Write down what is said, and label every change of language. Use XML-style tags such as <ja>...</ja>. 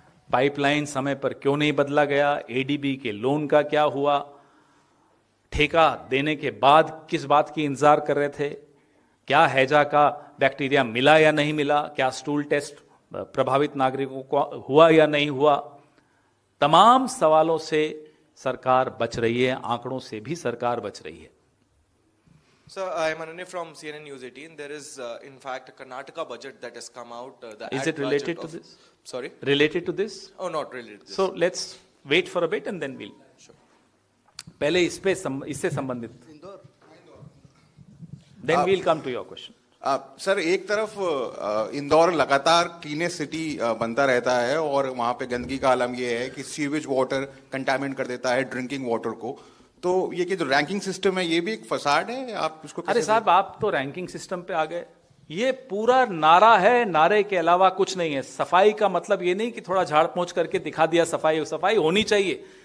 <hi>Pipeline समय पर क्यों नहीं बदला गया, एडीबी के लोन का क्या हुआ, ठेका देने के बाद किस बात की इंतजार कर रहे थे, क्या हैजा का बैक्टीरिया मिला या नहीं मिला, क्या स्टूल टेस्ट प्रभावित नागरिकों को हुआ या नहीं हुआ, तमाम सवालों से सरकार बच रही है, आंकड़ों से भी सरकार बच रही है।</hi> <en>Sir, I am Ananya from CNN News 18. There is, in fact, a Karnataka budget that has come out. Is it related to this? Sorry? Related to this? Oh, not related to this. So let's wait for a bit and then we'll. Sure.</en> <hi>पहले इससे संबंधित,</hi> <en>then we'll come to your question.</en> <hi>Sir एक तरफ इंदौर लगातार</hi> <en>cleanest city</en> <hi>बनता रहता है और वहाँ पे गंदगी का आलम ये है कि</hi> <en>sewage water contaminate</en> <hi>कर देता है</hi> <en>drinking water</en> <hi>को। तो ये कि जो रैंकिंग सिस्टम है ये भी एक फसाड है, आप इसको अरे साहब आप तो रैंकिंग सिस्टम पे आ गए। ये पूरा नारा है, नारे के अलावा कुछ नहीं है। सफाई का मतलब ये नहीं कि थोड़ा झाड़ पोंछ करके दिखा दिया सफाई, सफाई होनी चाहिए।</hi>